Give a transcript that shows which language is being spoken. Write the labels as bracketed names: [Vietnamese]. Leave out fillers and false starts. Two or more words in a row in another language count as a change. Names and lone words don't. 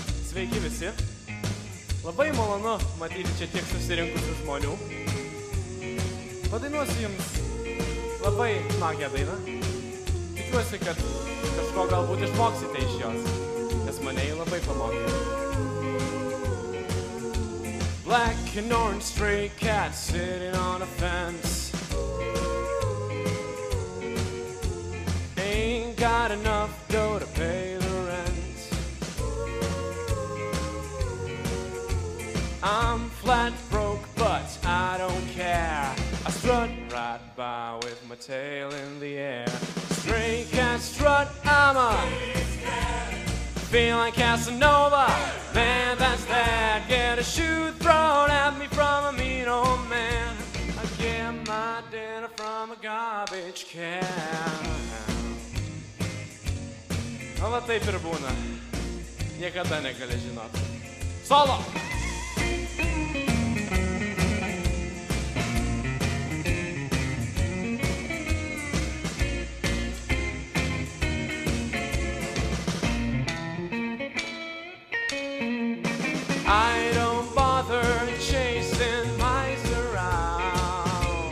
[Lithuanian] Sveiki visi. Labai malonu matyti čia tiek susirinkusių žmonių. Padainuosiu jums labai smagią dainą. Tikiuosi, kad kažko galbūt išmoksite iš jos, nes mane jį labai pamokė. [English] Black and orange stray cat sitting on a fence. Ain't got enough dough to pay the rent. I'm flat broke, but I don't care. I strut right by with my tail in the air. Stray cat strut, I'm a feel like Casanova. Man, that's that. Get a shoe thrown at me from a mean old man. I get my dinner from a garbage can. [Lithuanian] O va taip ir būna. Niekada negali žinot. [English] Solo! I don't bother chasing mice around.